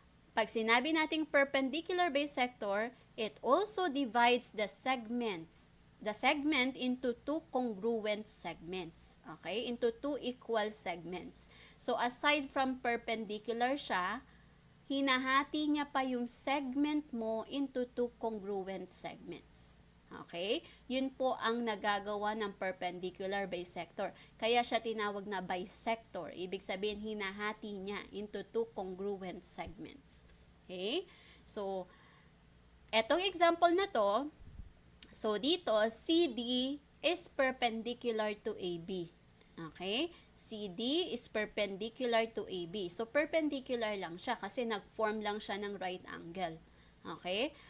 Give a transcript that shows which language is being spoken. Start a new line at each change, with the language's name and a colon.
Filipino: Pag sinabi nating
English: perpendicular bisector, it also divides the segment into two congruent segments. Okay? Into two equal segments. So, aside from perpendicular siya,
Filipino: hinahati niya pa yung
English: segment mo into two congruent segments. Okay?
Filipino: Yun po ang nagagawa ng perpendicular bisector. Kaya siya tinawag na bisector. Ibig sabihin, hinahati niya
English: into two congruent segments. Okay? So,
Filipino: etong example na to, so dito,
English: CD is perpendicular to AB. Okay? CD is perpendicular to AB. So, perpendicular
Filipino: lang siya kasi nag-form lang siya ng
English: right angle. Okay?